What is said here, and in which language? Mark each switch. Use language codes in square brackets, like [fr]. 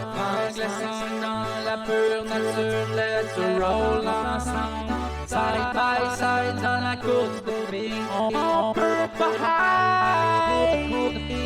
[fr] Franglais song dans la pure nature. [en] Let's roll ensemble, side by side. [fr] Dans la course de billes, on peut pas hide.